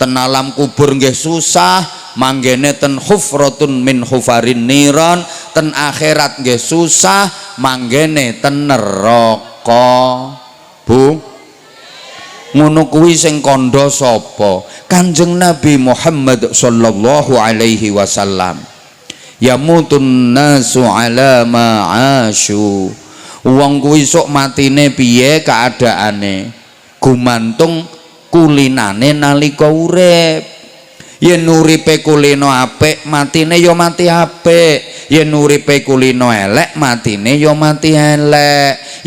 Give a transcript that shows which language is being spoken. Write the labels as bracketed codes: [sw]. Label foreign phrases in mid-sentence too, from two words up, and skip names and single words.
[jv] ten alam kubur nggih susah, manggene ten [ar] حفرة من حفر النيران, [jv] ten akhirat nggih susah, manggene ten neraka. Bu, ngono kuwi sing kandha sapa? Kanjeng Nabi Muhammad [ar] صلى الله عليه وسلم. يموت الناس على ما عاشوا. [jv] Wong kuwi sok matine piye keadaane gumantung kulinane nalika urip. Yen uripe kulino apik, matine ya mati apik. Yen uripe kulino elek, matine ya mati elek.